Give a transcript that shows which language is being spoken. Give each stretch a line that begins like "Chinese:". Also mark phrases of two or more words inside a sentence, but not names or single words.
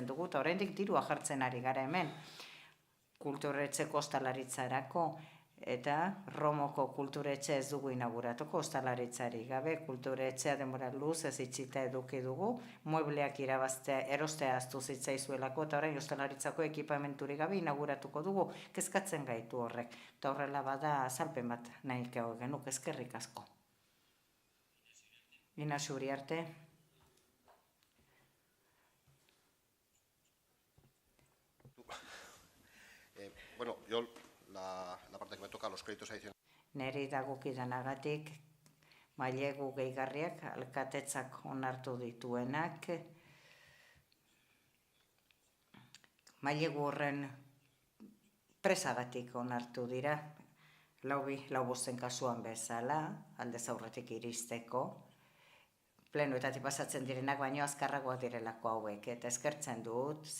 Basque: dugu, eta oraindik dirua jartzen ari gara hemen, kulturetxeko ostalaritzarako, eta Romoko kulturetxe ez dugu inauguratuko ostalaritzari gabe, kulturetxea denbora luz ez itxita eduki dugu, muebleak irabaztea, erostea aztu zitzaizuelako, eta orain ostalaritzako ekipamenturik gabe inauguratuko dugu, kezkatzen gaitu horrek, eta horrela bada azalpen bat nahiko genuk, eskerrik asko. Inaxu Uriarte.
Spanish: Bueno, yo la parte que me toca, los créditos adicionales.
Basque: Neri dagokidanagatik, mailegu gehigarriak alkatetzak onartu dituenak, mailegu horren presagatik onartu dira, lau bosten kasuan bezala, aldez aurretik iristeko, plenoetatik pasatzen direnak baino azkarragoak direlako hauek, eta eskertzen dut,